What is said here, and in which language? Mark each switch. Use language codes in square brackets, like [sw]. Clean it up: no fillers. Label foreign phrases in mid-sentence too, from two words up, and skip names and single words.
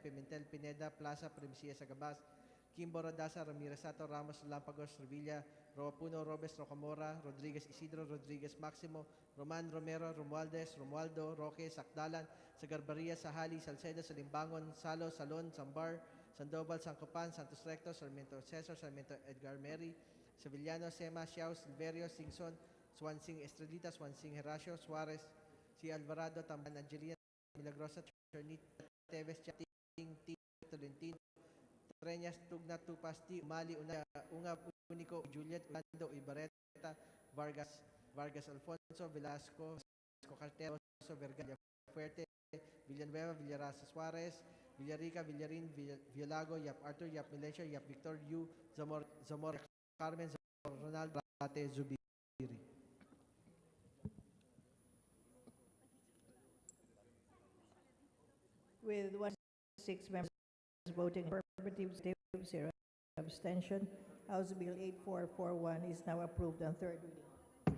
[en] Pimentel, Pineda, Plaza, Primicia, Sagabas, Kimbo Rodasa, Ramirez Sato, Ramos, Lampagos, Revilla, Roapuno, Robes, Rocamora, Rodriguez Isidro, Rodriguez Maximo, Roman Romero, Romualdez, Romualdo, Roque, Sakdalan, Sagarbaria, Sahali, Salcedo, Salimbangon, Salo, Salon, Sambar, Sandoval, Sancopan, Santos Recto, Sarmiento Cesar, Sarmiento Edgar Mary, Sevillano, Sema, Xiao, Silverio, Singson, Swansing Estrelita, Swansing Herasio, Suarez, si Alvarado, Tamban, Angelina, Milagrosa, Chernita, Teves, Chating, Tolentino, Treñas, Tugna, Tupasti, Umali, Unga, Unico, Juliet, Orlando, Ibarreta, Vargas Alfonso, Velasco, Cartero, Vergara, Fuerte, Villanueva, Villarasa, Suarez, Villarica, Villarin, Villago, Yap Arthur, Yap Milencio, Yap Victor, Yu, Zamora, Carmen, Ronaldo, Rate, Zubiri. With 106 members voting affirmative, 0 abstention, House Bill 8441 is now approved on third reading.